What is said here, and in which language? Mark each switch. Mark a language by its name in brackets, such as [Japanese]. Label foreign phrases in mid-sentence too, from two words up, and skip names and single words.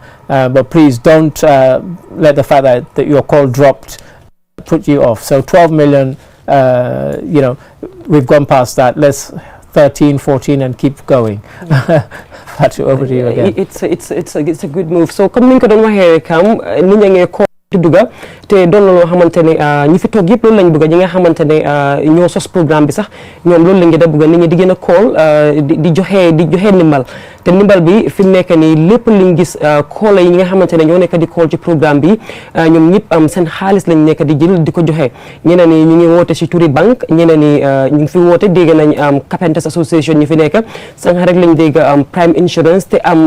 [English] But please don't let the fact that your call dropped put you off. So 12 million, we've gone past that. Let's 13, 14 and keep going. Fatou, over to you again. It's a good move. [Wolof] So comme ni ko don waxe kam ni ñange ko duga te doon loo xamantene ñi fi toog yëpp loolu lañ bëgg ñi nga xamantene ñoo sos programme bi sax ñoom loolu lañ da bëgg nit ñi di gën a call di joxe ndimbal te ndimbal bi fi mu nekk nii lépp liñ gis call yi ñi nga xamantene ñoo nekk di call ci programme bi ñoom ñëpp am seen xaalis lañ nekk di jël di ko joxe ñeneen ñi ñu ngi woote ci turi banque ñeneen ñi ñu ngi fi woote dégg nañ Carpenters Association ñu fi nekk sànq rek lañ dégg Prime Insurance te am